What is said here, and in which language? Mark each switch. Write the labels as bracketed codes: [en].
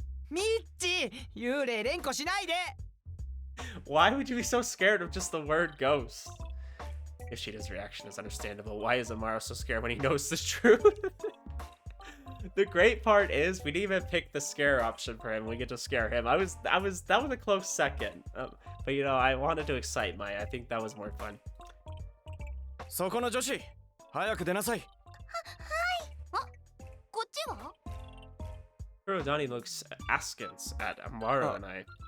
[ja] ミッチー、幽霊連呼しないで。 [en] Why would you be so scared of just the word ghost? If Shida's reaction is understandable, why is Amaru so scared when he knows the truth? The great part is we didn't even pick the scare option for him. We get to scare him. That was a close second. But you know, I wanted to excite Maya. I think that was more fun. [ja] そこの女子、早く出なさい。はい。あ、こっちは？ [en] Kurodani looks askance at Amaru and I.